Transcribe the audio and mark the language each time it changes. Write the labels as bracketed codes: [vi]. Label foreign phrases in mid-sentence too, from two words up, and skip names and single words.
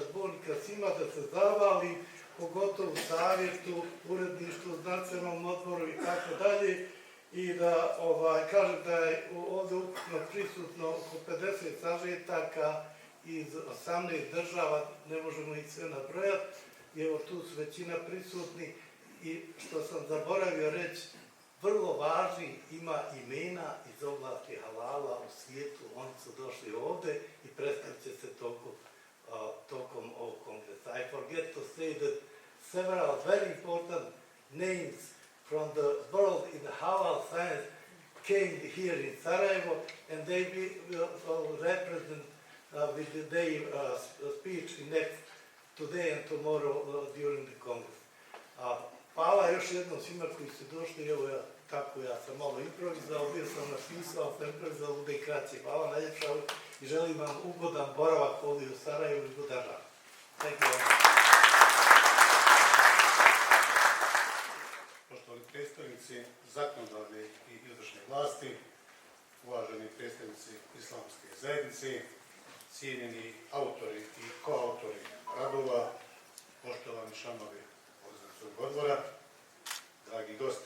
[bs] Zbornika svima da se zahvalim, pogotovo savjetu, uredništvu, znanstvenom odboru i tako dalje, i da kažem da je ovdje ukupno prisutno oko 50 sažetaka iz 18 država, ne možemo ih sve nabrojati, i evo tu su većina prisutni. I što sam zaboravio reći, vrlo važni ima imena iz oblasti halala u svijetu, oni su došli ovdje i predstavit će se tokom ovog kongresa. [en] I forget to say that several very important names from the world in the halal science came here in Sarajevo, and they will represent with their speech today and tomorrow during the Congress. [bs] Hvala još jednom svima koji su došli, evo ja sam malo improvizao, bio sam napisao, sam improvizao, bude i kraće. Hvala najljepša i želim vam ugodan boravak ovdje u Sarajevu i ugodan rad. [en] Thank you. [bs] Poštovani predstavnici zakonodavne i izvršne vlasti, uvaženi predstavnici Islamske zajednice, cijenjeni autori i koautori radova, poštovani članovi organizacijskog odbora, dragi gosti.